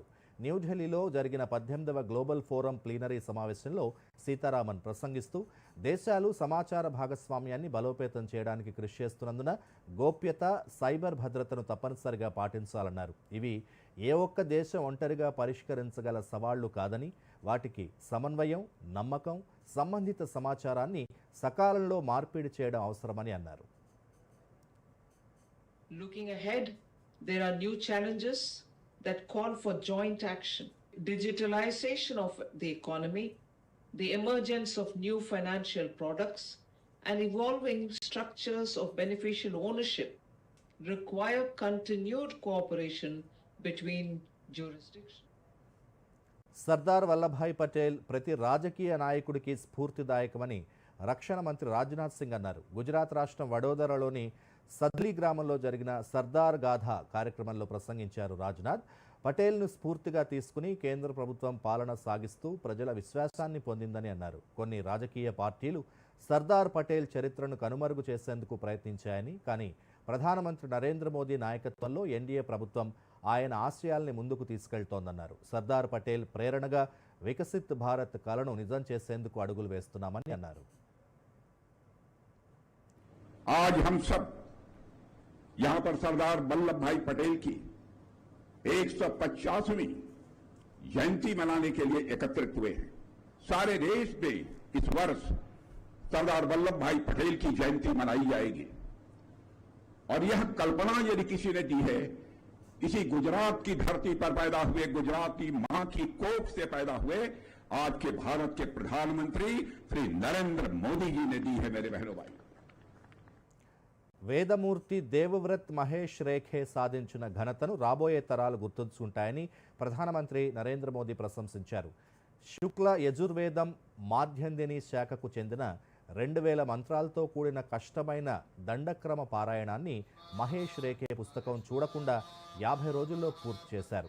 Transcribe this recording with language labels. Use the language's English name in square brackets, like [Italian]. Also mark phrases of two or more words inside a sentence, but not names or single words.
[Telugu] న్యూఢిల్లీలో జరిగిన 18వ గ్లోబల్ ఫోరం ప్లీనరీ సమావేశంలో సీతారామన్ ప్రసంగిస్తూ దేశాలు సమాచార భాగస్వామ్యాన్ని బలోపేతం చేయడానికి కృషి చేస్తున్నందున గోప్యత, సైబర్ భద్రతను తప్పనిసరిగా పాటించాలన్నారు. ఇవి ఏ ఒక్క దేశం ఒంటరిగా పరిష్కరించగల సవాళ్లు కాదని, వాటికి సమన్వయం, నమ్మకం, సంబంధిత సమాచారాన్ని సకాలంలో మార్పిడి చేయడం అవసరమని అన్నారు. [English] Looking ahead, there are new challenges that call for joint action. Digitalization of the economy, the emergence of new financial products, and evolving structures of beneficial ownership require continued cooperation between jurisdictions. [Telugu] సర్దార్ వల్లభాయ్ పటేల్ ప్రతి రాజకీయ నాయకుడికి స్ఫూర్తిదాయకమని రక్షణ మంత్రి రాజ్నాథ్ సింగ్ అన్నారు. గుజరాత్ రాష్ట్రం వడోదరలోని సద్లీ గ్రామంలో జరిగిన సర్దార్ గాథ కార్యక్రమంలో ప్రసంగించారు రాజ్నాథ్. పటేల్ను స్ఫూర్తిగా తీసుకుని కేంద్ర ప్రభుత్వం పాలన సాగిస్తూ ప్రజల విశ్వాసాన్ని పొందిందని అన్నారు. కొన్ని రాజకీయ పార్టీలు సర్దార్ పటేల్ చరిత్రను కనుమరుగు చేసేందుకు ప్రయత్నించాయని, కానీ ప్రధానమంత్రి నరేంద్ర మోదీ నాయకత్వంలో ఎన్డీఏ ప్రభుత్వం ఆయన ఆశయాల్ని ముందుకు తీసుకెళ్తోందన్నారు. సర్దార్ పటేల్ ప్రేరణగా వికసిత్ భారత్ కలను నిజం చేసేందుకు అడుగులు వేస్తున్నామని అన్నారు. [Hindi] आज हम सब यहां पर सरदार वल्लभ भाई पटेल की 150वीं जयंती मनाने के लिए एकत्रित हुए हैं. सारे देश में इस वर्ष सरदार वल्लभ भाई पटेल की जयंती मनाई जाएगी और यह कल्पना यदि किसी ने दी है, इसी गुजरात की धरती पर पैदा हुए, गुजरात की मां की कोख से पैदा हुए आज के भारत के प्रधानमंत्री श्री नरेंद्र मोदी जी ने दी है. मेरे बहनों भाई, [Telugu] వేదమూర్తి దేవవ్రత్ మహేష్ రేఖే సాధించిన ఘనతను రాబోయే తరాలు గుర్తుంచుకుంటాయని ప్రధానమంత్రి నరేంద్ర మోదీ ప్రశంసించారు. శుక్ల యజుర్వేదం మాధ్యందిని శాఖకు చెందిన 2000 మంత్రాలతో కూడిన కష్టమైన దండక్రమ పారాయణాన్ని మహేష్ రేఖే పుస్తకం చూడకుండా 50 రోజుల్లో పూర్తి చేశారు.